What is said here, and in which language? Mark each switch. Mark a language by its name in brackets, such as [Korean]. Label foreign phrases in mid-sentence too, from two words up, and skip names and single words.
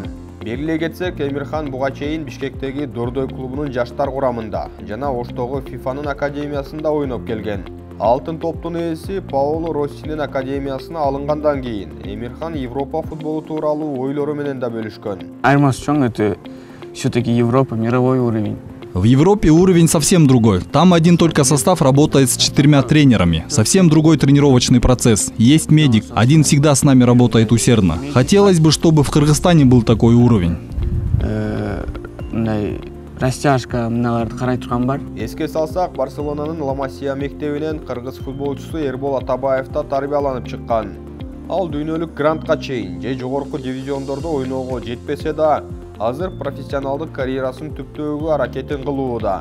[Kyrgyz] Белгилей кетсек, Эмирхан буга чейин Бишкектеги Дордой клубунун жаштар курамында жана Оштогу ФИФАнын академиясында ойноп келген. Алтын топтун ээси Паоло Россинин академиясына алынгандан кийин Эмирхан Европа футболу тууралуу ойлору менен да бөлүшкөн. Айырмасы чоң, [Russian] это все-таки Европа, мировой уровень. В Европе уровень совсем другой. Там один только состав работает с 4 тренерами. Совсем другой тренировочный процесс. Есть медик. Один всегда с нами работает усердно. Хотелось бы, чтобы в Кыргызстане был такой уровень. [Kyrgyz] Растяжка мыналарды карай турган бар. Эске салсак, Барселонанын Ла Масия мектебинен кыргыз футболчусу Эрбол Атабаев да тарбияланып чыккан. Ал дүйнөлүк грантка чейин же жогорку дивизиондордо ойноого жетпесе да, азыр профессионалдык карьерасын түптөөгө аракетин кылууда.